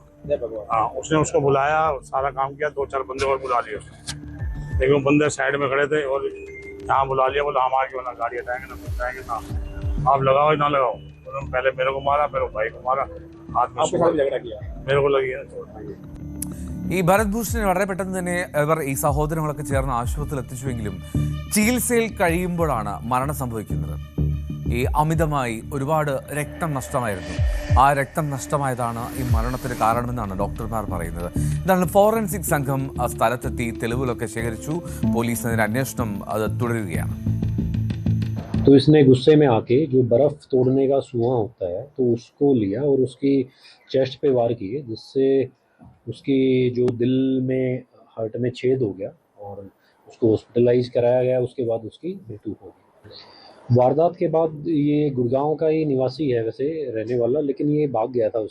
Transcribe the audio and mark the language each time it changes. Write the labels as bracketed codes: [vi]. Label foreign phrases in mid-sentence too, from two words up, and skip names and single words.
[hi] जय भगवान। हाँ, उसने उसको बुलाया, सारा काम किया, 2-4 बंदे और बुला लिए उसने। लेकिन वो बंदे साइड में खड़े थे और यहाँ बुला लिया, बोला हम आगे वाला गाड़ी हटाएंगे ना, हटाएंगे ना, आप लगाओ ना लगाओ। उन्होंने पहले मेरे को मारा, फिर भाई को मारा, हाथ में झगड़ा किया, मेरे को लगी है। [ml] ഈ ഭരത് ഭൂഷണെ വളരെ പെട്ടെന്ന് തന്നെ ഇവർ ഈ സഹോദരങ്ങളൊക്കെ ചേർന്ന് ആശുപത്രിയിൽ എത്തിച്ചുവെങ്കിലും ചികിത്സയിൽ കഴിയുമ്പോഴാണ് മരണം സംഭവിക്കുന്നത്. ഈ അമിതമായി ഒരുപാട് രക്തം നഷ്ടമായിരുന്നു. ആ രക്തം നഷ്ടമായതാണ് ഈ മരണത്തിന് കാരണമെന്നാണ് ഡോക്ടർമാർ പറയുന്നത്. എന്താണ്, ഫോറൻസിക് സംഘം സ്ഥലത്തെത്തി തെളിവുകളൊക്കെ ശേഖരിച്ചു. പോലീസ് അതിന്റെ അന്വേഷണം അത് തുടരുകയാണ്. [hi] तो इसने गुस्से में आके जो बर्फ़ तोड़ने का सुआ होता है तो उसको लिया और उसकी चेस्ट पे वार किए, जिससे उसकी जो दिल में हार्ट में छेद हो गया और उसको हॉस्पिटलाइज कराया गया। उसके बाद उसकी मृत्यु हो गई। वारदात के बाद ये गुड़गांव का ही निवासी है वैसे, रहने वाला, लेकिन ये भाग गया था।